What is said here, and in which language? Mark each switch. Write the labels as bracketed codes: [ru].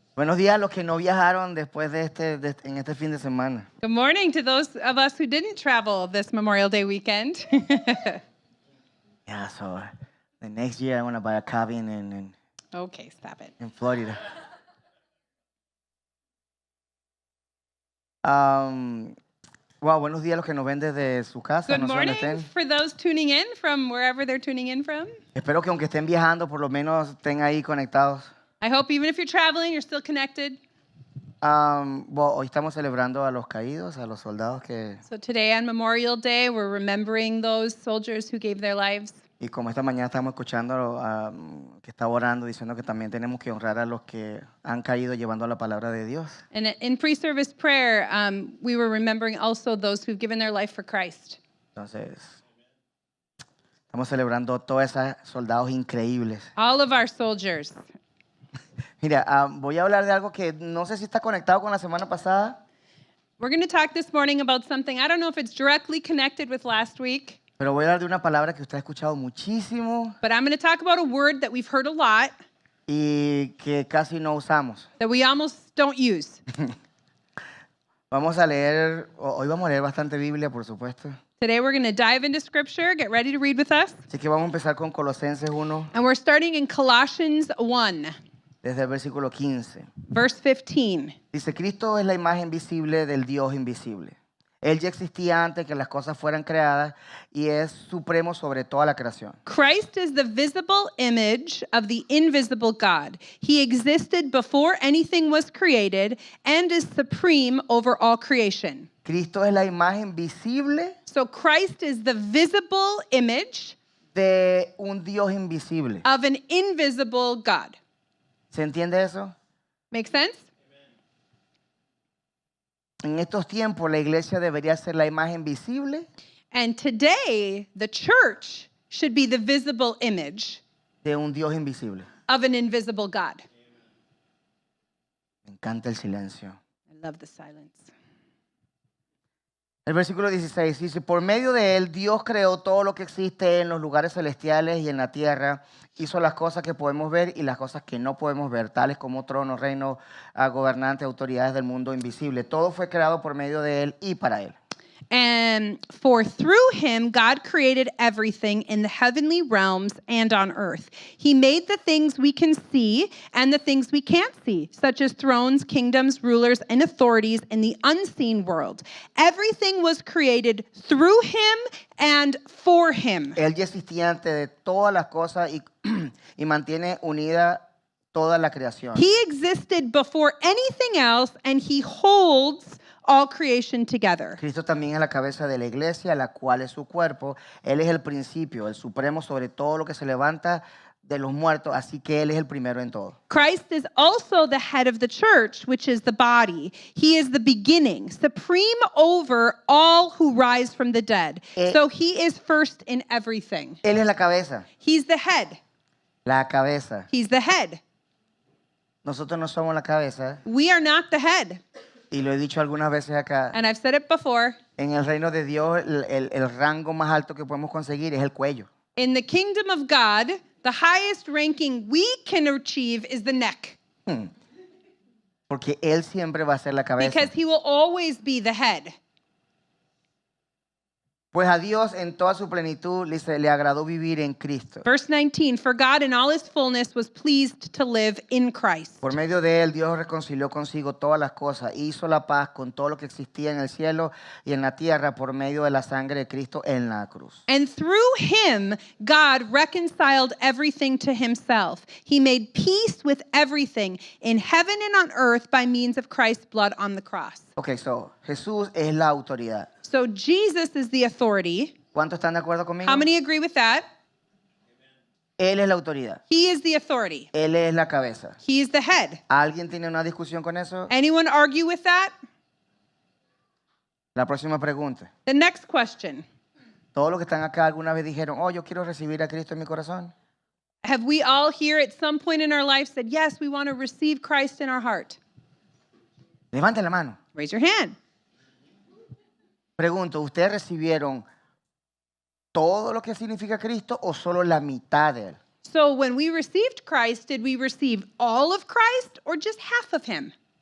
[es] Buenos días a los que no viajaron después en este fin de semana. [en] Good morning to those of us who didn't travel this Memorial Day weekend. Yeah, so the next year I want to buy a cabin Okay, stop it. in Florida. [es] Wow, buenos días a los que nos ven desde su casa. [en] Good [es] No sé dónde [en] morning [es] estén. [en] for those tuning in from wherever they're tuning in from. [es] Espero que aunque estén viajando, por lo menos estén ahí conectados. [en] I hope even if you're traveling, you're still connected. [es] Hoy estamos celebrando a los caídos, a los soldados [en] So today on Memorial Day, we're remembering those soldiers who gave their lives. [es] y como esta mañana estamos escuchando que estaba orando, diciendo que también tenemos que honrar a los que han caído llevando la palabra de Dios. [en] And in pre-service prayer, we were remembering also those who've given their life for Christ. [es] Entonces, estamos celebrando todos esos soldados increíbles. [en] All of our soldiers. [es] Mira, voy a hablar de algo que no sé si está conectado con la semana pasada, [en] We're going to talk this morning about something. I don't know if it's directly connected with last week, [es] pero voy a hablar de una palabra que usted ha escuchado muchísimo [en] but I'm going to talk about a word that we've heard a lot [es] y que casi no usamos. [en] that we almost don't use. [es] Hoy vamos a leer bastante Biblia, por supuesto. [en] Today we're going to dive into scripture. Get ready to read with us. [es] Así que vamos a empezar con Colosenses 1, [en] And we're starting in Colossians 1, [es] desde el versículo 15. [en] verse 15. [es] Dice, Cristo es la imagen visible del Dios invisible. Él ya existía antes que las cosas fueran creadas y es supremo sobre toda la creación. [en] Christ is the visible image of the invisible God. He existed before anything was created and is supreme over all creation. [es] Cristo es la imagen visible [en] So Christ is the visible image [es] de un Dios invisible. [en] of an invisible God. [es] ¿Se entiende eso? [en] Make sense? [es] En estos tiempos la iglesia debería ser la imagen visible [en] And today, the church should be the visible image [es] de un Dios invisible. [en] of an invisible God. [es] Me encanta el silencio. [en] I love the silence. [es] El versículo 16 dice, por medio de él Dios creó todo lo que existe en los lugares celestiales y en la tierra. Hizo las cosas que podemos ver y las cosas que no podemos ver, tales como tronos, reinos, gobernantes, autoridades del mundo invisible. Todo fue creado por medio de él y para él. [en] And for through him, God created everything in the heavenly realms and on earth. He made the things we can see and the things we can't see, such as thrones, kingdoms, rulers, and authorities in the unseen world. Everything was created through him and for him. [es] Él ya existía antes de todas las cosas y mantiene unida toda la creación. [en] He existed before anything else, and he holds all creation together. [es] Cristo también es la cabeza de la iglesia, la cual es su cuerpo. Él es el principio, el supremo sobre todo lo que se levanta de los muertos, así que Él es el primero en todo. [en] Christ is also the head of the church, which is the body. He is the beginning, supreme over all who rise from the dead. So he is first in everything. [es] Él es la cabeza, [en] He's the head. [es] la cabeza. [en] He's the head. [es] Nosotros no somos la cabeza, [en] We are not the head. [es] y lo he dicho algunas veces acá. [en] And I've said it before. [es] En el reino de Dios, el rango más alto que podemos conseguir es el cuello. [en] In the kingdom of God, the highest ranking we can achieve is the neck. [es] Porque Él siempre va a ser la cabeza. [en] Because he will always be the head. [es] Pues a Dios en toda su plenitud le agradó vivir en Cristo. [en] Verse 19, for God in all his fullness was pleased to live in Christ. [es] Por medio de Él, Dios reconcilió consigo todas las cosas, hizo la paz con todo lo que existía en el cielo y en la tierra por medio de la sangre de Cristo en la cruz. [en] And through him, God reconciled everything to himself. He made peace with everything in heaven and on earth by means of Christ's blood on the cross. Ok, so, [es] Jesús es la autoridad. [en] So Jesus is the authority. [es] ¿Cuántos están de acuerdo conmigo? [en] How many agree with that? [es] Él es la autoridad. [en] He is the authority. [es] Él es la cabeza. [en] He is the head. [es] ¿Alguien tiene una discusión con eso? [en] Anyone argue with that? [es] La próxima pregunta. [en] The next question. [es] Todos los que están acá alguna vez dijeron, oh, yo quiero recibir a Cristo en mi corazón. [en] Have we all here at some point in our life said, yes, we want to receive Christ in our heart? [es] Levanten la mano. [en] Raise your hand. [es] Pregunto, ¿ustedes recibieron todo lo que significa Cristo o solo la mitad de Él? [en] So when we received Christ, did we receive all of Christ or just half of him?